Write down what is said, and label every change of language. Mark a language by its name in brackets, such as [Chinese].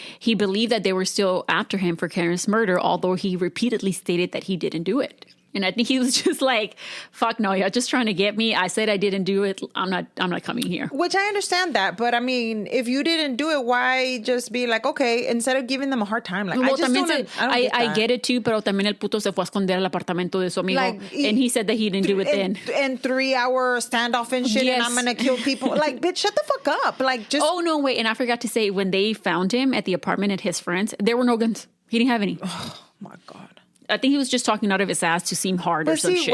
[English] He believed that they were still after him for Karen's murder, although he repeatedly stated that he didn't do it. And I think he was just like, fuck no, you're just trying to get me. I said I didn't do it. I'm not coming here. Which I understand that. But I mean, if you didn't do it, why just be like, okay, instead of giving them a hard time? Like, well, I just [Spanish] I get it too, pero también el puto se fue a esconder al apartamento de su amigo. [English] And he said that he didn't do it then. And 3-hour standoff and shit, and I'm going to kill people. Like, bitch, shut the fuck up. Like, just... Oh, no, wait. And I forgot to say, when they found him at the apartment at his friend's, there were no guns. He didn't have any. Oh, my God. I think he was just talking out of his ass to seem hard or some shit.